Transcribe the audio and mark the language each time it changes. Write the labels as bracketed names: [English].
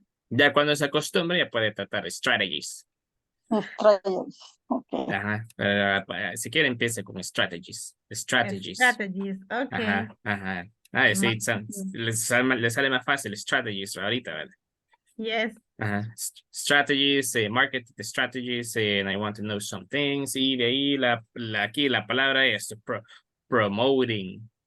[Spanish] Ya cuando se acostumbra ya puede tratar strategies. [English] Okay. [Spanish] Ajá. Si quiere empiece con strategies. [English] Strategies, okay. Ajá. [Spanish] Sí, le sale más fácil strategies ahorita, ¿verdad? [English] Yes. Strategies, market strategies, and I want to know some things. [Spanish] Y de ahí aquí la palabra es promoting.